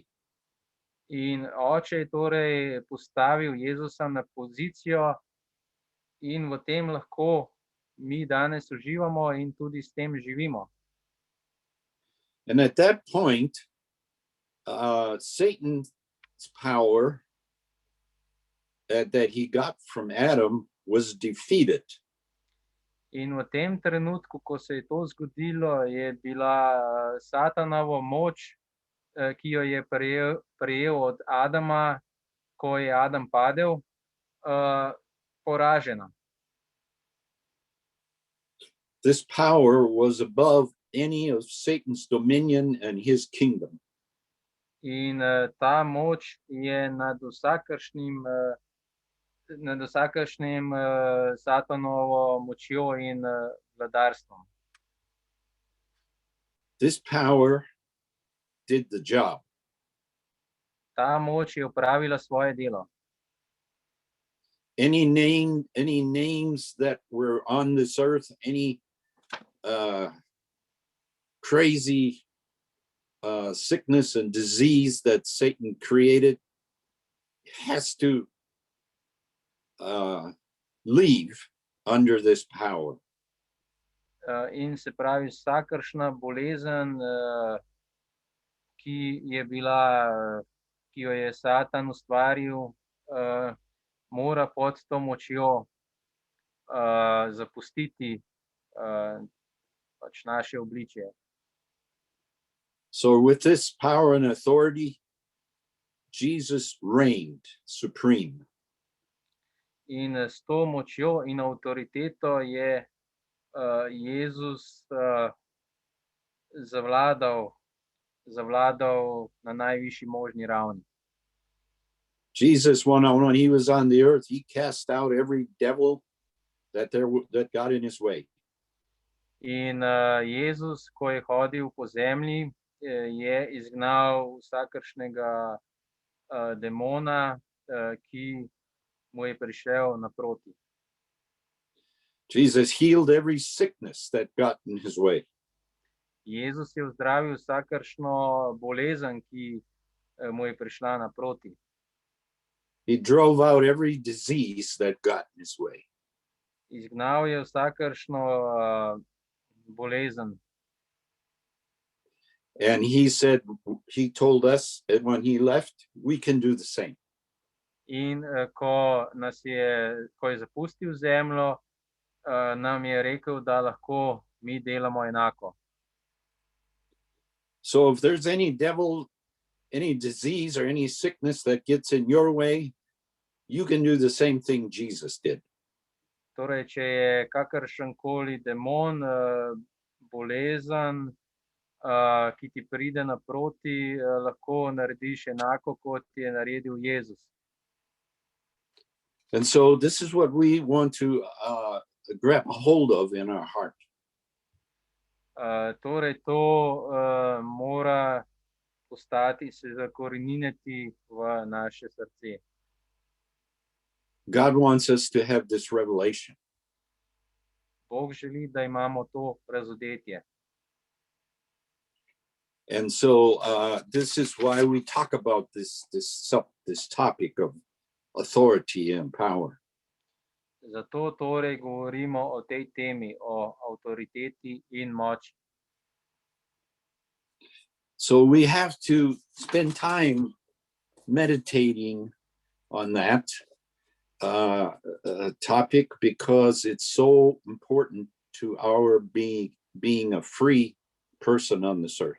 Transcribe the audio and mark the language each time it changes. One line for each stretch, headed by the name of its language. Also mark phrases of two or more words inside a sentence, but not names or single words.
Slovenian: In oče je torej postavil Jezusa na pozicijo in v tem lahko mi danes uživamo in tudi s tem živimo.
English: And at that point, Satan's power that he got from Adam was defeated.
Slovenian: In v tem trenutku, ko se je to zgodilo, je bila Satanova moč, ki jo je prejel od Adama, ko je Adam padel, poražena.
English: This power was above any of Satan's dominion and his kingdom.
Slovenian: In ta moč je nad vsakršnim Satanovo močjo in vladarstvom.
English: This power did the job.
Slovenian: Ta moč je opravila svoje delo.
English: Any names that were on this earth, any crazy sickness and disease that Satan created has to leave under this power.
Slovenian: In se pravi, vsakršna bolezen, ki jo je Satan ustvaril, mora pod to močjo zapustiti pač naše obličje.
English: So with this power and authority, Jesus reigned supreme.
Slovenian: In s to močjo in avtoriteto je Jezus zavladal na najvišji možni ravni.
English: Jesus, when he was on the earth, he cast out every devil that got in his way.
Slovenian: In Jezus, ko je hodil po zemlji, je izgnal vsakršnega demona, ki mu je prišel naproti.
English: Jesus healed every sickness that got in his way.
Slovenian: Jezus je ozdravil vsakršno bolezen, ki mu je prišla naproti.
English: He drove out every disease that got in his way.
Slovenian: Izgnal je vsakršno bolezen.
English: And he told us that when he left, we can do the same.
Slovenian: In ko je zapustil zemljo, nam je rekel, da lahko mi delamo enako.
English: So if there's any devil, any disease or any sickness that gets in your way, you can do the same thing Jesus did.
Slovenian: Torej, če je kakršenkoli demon, bolezen, ki ti pride naproti, lahko narediš enako, kot je naredil Jezus.
English: And so this is what we want to grab a hold of in our heart.
Slovenian: Torej, to mora postati, se zakoreniniti v naše srce.
English: God wants us to have this revelation.
Slovenian: Bog želi, da imamo to razodetje.
English: And so this is why we talk about this topic of authority and power.
Slovenian: Zato torej govorimo o tej temi, o avtoriteti in moči.
English: So we have to spend time meditating on that topic, because it's so important to our being a free person on this earth.